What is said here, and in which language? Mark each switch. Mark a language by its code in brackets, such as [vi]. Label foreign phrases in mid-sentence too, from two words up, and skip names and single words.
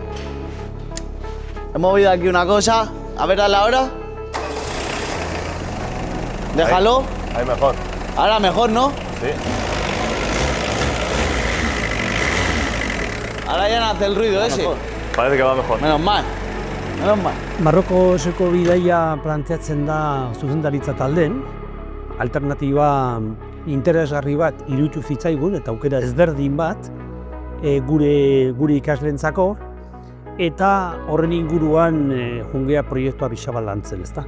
[es] He movido aquí una cosa, a ver a la hora. Déjalo. Ahí mejor. Ahora mejor, ¿no? Sí. Ahora ya no hace el ruido ese. Parece que va mejor. Menos mal. Menos mal. [eu] Marrokoseko bidaia planteatzen da zuzendaritza taldeen. Alternatiba interesgarri bat iruditu zitzaigun eta aukera ezberdin bat gure ikasleentzako eta horren inguruan jungea proiektua pixka bat lantzen, ezta?